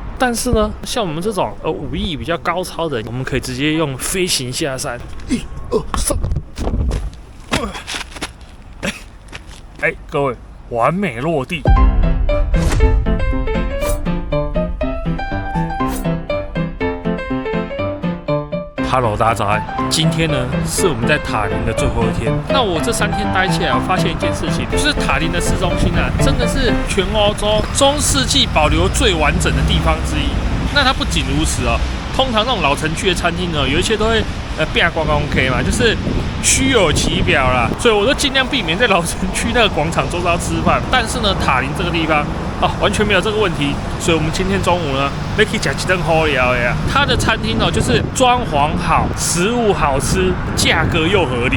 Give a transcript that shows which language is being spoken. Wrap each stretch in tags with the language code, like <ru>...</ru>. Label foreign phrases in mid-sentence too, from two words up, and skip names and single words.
<zh>但是呢，像我們這種武藝比較高超的人，我們可以直接用飛行下山。1、2、3，各位，完美落地。Hello， 大家早安。今天呢是我们在塔林的最後一天。那我這3天待起來，我發現一件事情，就是塔林的市中心啊，真的是全歐洲中世紀保留最完整的地方之一。那它不僅如此哦，通常那種老城區的餐廳呢，有一些都會變觀光 K 嘛，就是虛有其表啦。所以我都盡量避免在老城區那個廣場周遭吃飯。但是呢，塔林這個地方完全沒有這個問題，所以我們今天中午呢，可以吃幾頓好料的呀。它的餐廳哦，就是裝潢好，食物好吃，價格又合理。</zh>